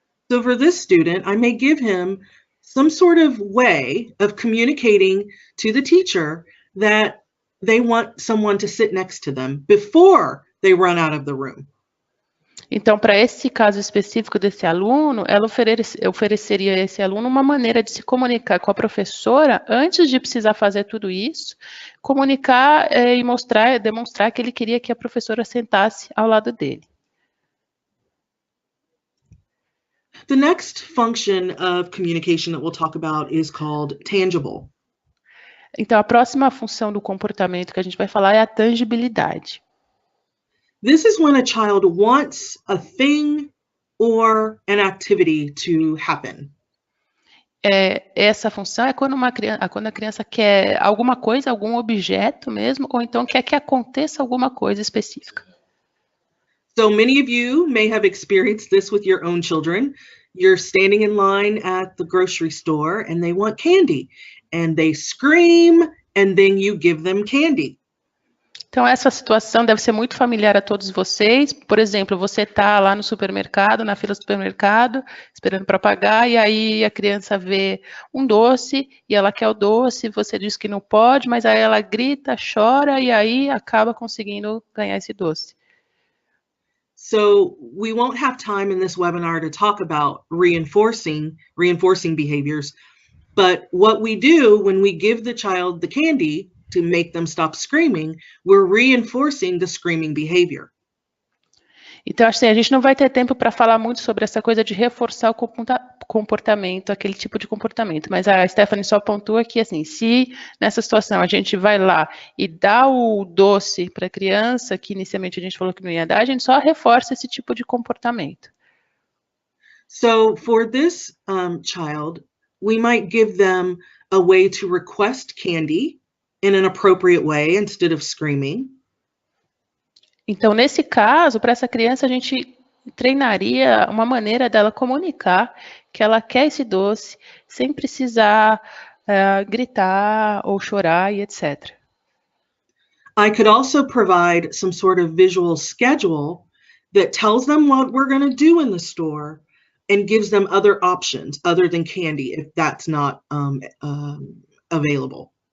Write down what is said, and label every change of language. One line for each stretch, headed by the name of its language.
English: So for this student, I may give him some sort of way of communicating to the teacher that they want someone to sit next to them before they run out of the room.
Portuguese: Então, para esse caso específico desse aluno, ela ofereceria a esse aluno uma maneira de se comunicar com a professora antes de precisar fazer tudo isso, comunicar e demonstrar que ele queria que a professora sentasse ao lado dele.
English: The next function of communication that we'll talk about is called tangible.
Portuguese: Então, a próxima função do comportamento que a gente vai falar é a tangibilidade.
English: This is when a child wants a thing or an activity to happen.
Portuguese: Essa função é quando a criança quer alguma coisa, algum objeto mesmo, ou então quer que aconteça alguma coisa específica.
English: So many of you may have experienced this with your own children. You're standing in line at the grocery store and they want candy and they scream and then you give them candy.
Portuguese: Então, essa situação deve ser muito familiar a todos vocês. Por exemplo, você está lá no supermercado, na fila do supermercado, esperando para pagar, e aí a criança vê um doce, e ela quer o doce, você diz que não pode, mas aí ela grita, chora, e aí acaba conseguindo ganhar esse doce.
English: So we won't have time in this webinar to talk about reinforcing behaviors, but what we do when we give the child the candy to make them stop screaming, we're reinforcing the screaming behavior.
Portuguese: Então, assim, a gente não vai ter tempo para falar muito sobre essa coisa de reforçar o comportamento, aquele tipo de comportamento, mas a Stephanie só pontua que, assim, se nessa situação a gente vai lá e dá o doce para a criança, que inicialmente a gente falou que não ia dar, a gente só reforça esse tipo de comportamento.
English: So for this child, we might give them a way to request candy in an appropriate way instead of screaming.
Portuguese: Então, nesse caso, para essa criança, a gente treinaria uma maneira dela comunicar que ela quer esse doce sem precisar gritar ou chorar e etc.
English: I could also provide some sort of visual schedule that tells them what we're going to do in the store and gives them other options other than candy if that's not available.